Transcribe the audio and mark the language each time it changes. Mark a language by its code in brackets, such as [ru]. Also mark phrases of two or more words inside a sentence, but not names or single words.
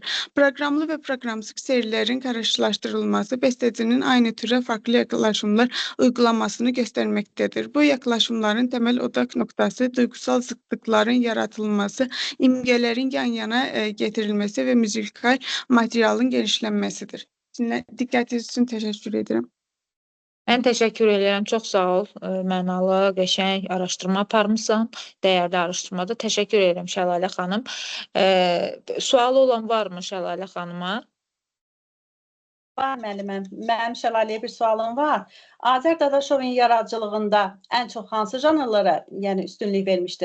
[tr] Programlı ve programsız serilerin karşılaştırılması bestecinin aynı türe farklı yaklaşımlar uygulamasını göstermektedir. Bu yaklaşımların temel odak noktası duygusal zıtlıkların yaratılması, imgelerin yan yana getirilmesi ve müzikal materialın genişlenmesidir. Dikkatiniz için teşekkür ederim. [az] Mən təşəkkür edirəm. Çox sağ ol. Mənalı, qəşəng araşdırma aparmısan. Dəyərli araşdırmada. Təşəkkür edirəm Şəlalə xanım. Sualı olan varmı Şəlalə xanıma? Var müəlliməm. Mənim Şəlaləyə bir sualım var. Azər Dadaşovun yaradıcılığında ən çox hansı janrlara, yəni üstünlük vermişdi?